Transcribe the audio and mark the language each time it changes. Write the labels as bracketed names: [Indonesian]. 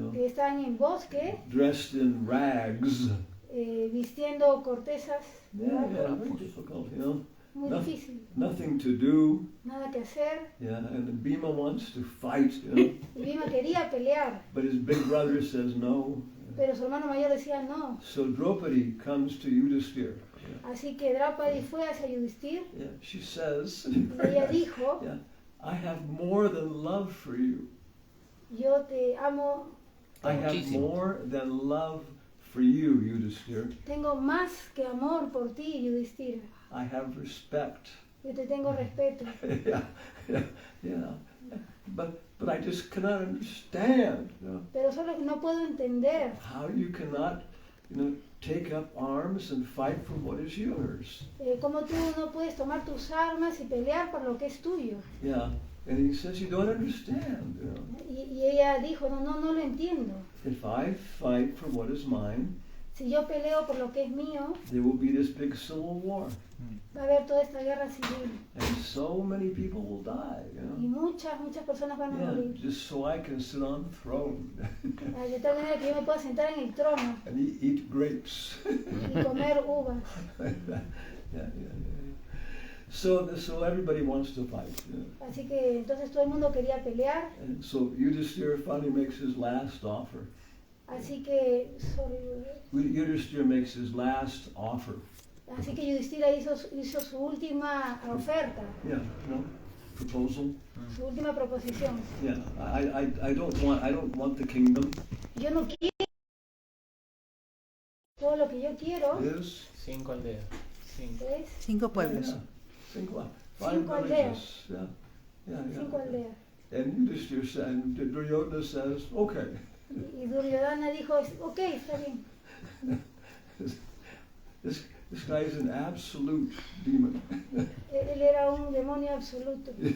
[Spanish] que están en bosque, [English] dressed in rags. [Spanish] vistiendo cortezas, [English] Yeah, very difficult, [Spanish] muy difícil, [English] Nothing to do. [Spanish] nada que hacer. [English] Yeah, and Bhima wants to fight, [Spanish] Y Bhima quería pelear, [English] but his big brother says no. [Spanish] pero su hermano mayor decía no. [English] So Draupadi comes to Yudhishthira. [Spanish] Así que Draupadi fue hacia Yudhishthir. [English] Yeah, she says, [Spanish] Ella dijo, [English] yeah, I have more than love for you. [Spanish] yo te amo, [English] I have more than love for you, Yudhishthira. [Spanish] tengo más que amor por ti, Yudhishthira. [English] I have respect. [Spanish] Yo te tengo respeto. [English] yeah. But I just cannot understand, [Spanish] Pero solo no puedo entender [English] how you cannot, take up arms and fight for what is yours. [Spanish] cómo tú no puedes tomar tus armas y pelear por lo que es tuyo. [English] Yeah. And he says you don't understand. [Spanish] Y ella dijo, no lo entiendo. [English] If I fight for what is mine, [Spanish] Si yo peleo por lo que es mío, [English] there will be this big civil war. [Spanish] va a haber toda esta guerra civil. [English] And so many people will die, [Spanish] Y muchas personas van a [English] Yeah, [Spanish] morir. [English] just so I can sit on the throne [Spanish] De tal manera que yo me pueda sentar en el trono [English] and eat grapes. [Spanish] y comer uvas. [English] Yeah. So everybody wants to fight. [Spanish] Así que entonces todo el mundo quería pelear. [English] And so Yudhishthira finally makes his last offer. [Spanish] Así que [English] Yudhishthira makes his last offer. [Spanish] Yudhishthira hizo su última oferta, [English] Yeah, proposal. [Spanish] su última proposición. [English] Yeah, I don't want the kingdom. [Spanish] Yo no quiero, todo lo que yo quiero [English] Is [Spanish] 5 aldeas. 5. es 5 pueblos. [English] Yeah, [Spanish] Cinco [English] five [Spanish] aldeas. [English] villages. Yeah. [Spanish] 5 aldeas. [English] And Yudhishthira said, and Duryodhana says, okay. [Spanish] Y Duryodhana dijo, ok, está bien. [English] This guy is an absolute demon. [Spanish] Él era un demonio absoluto.